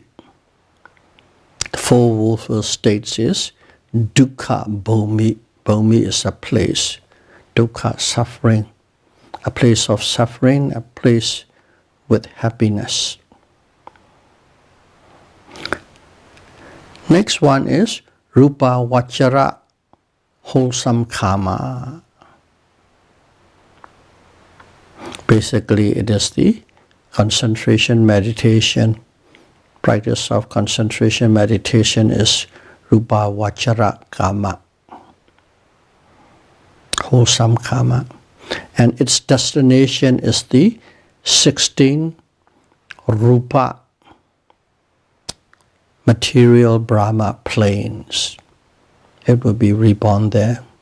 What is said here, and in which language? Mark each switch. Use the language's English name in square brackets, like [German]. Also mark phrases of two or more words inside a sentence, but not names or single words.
[English] The four woeful states is [Pali] dukkha bhumi. [English] Bhumi is a place. Dukkha, suffering. A place of suffering, a place with happiness. Next one is [Pali] rupa vachara, [English] wholesome karma. Basically, it is the concentration meditation. Practice of concentration meditation is [Pali] rupa vachara karma, [English] wholesome karma. And its destination is the 16 rupa material Brahma planes. It will be reborn there.